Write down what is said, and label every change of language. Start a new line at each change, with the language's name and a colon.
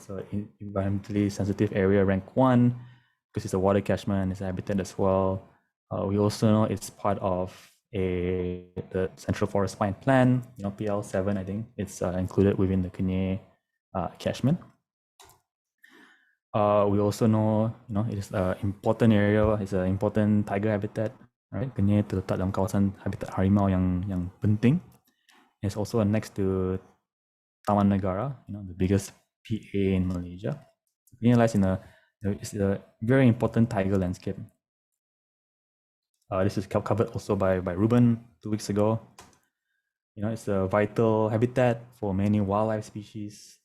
English: So environmentally sensitive area rank 1, because it's a water catchment, it's a habitat as well. We also know it's part of the Central Forest Spine Plan, PL7, I think. It's included within the Kenyir catchment. We also know, it is an important area. It's an important tiger habitat.
Malay: Right, Kenyir terletak dalam kawasan habitat harimau yang penting.
English: It's also next to Taman Negara, the biggest PA in Malaysia. Kenyir lies it's a very important tiger landscape. This is covered also by Ruben 2 weeks ago. It's a vital habitat for many wildlife species.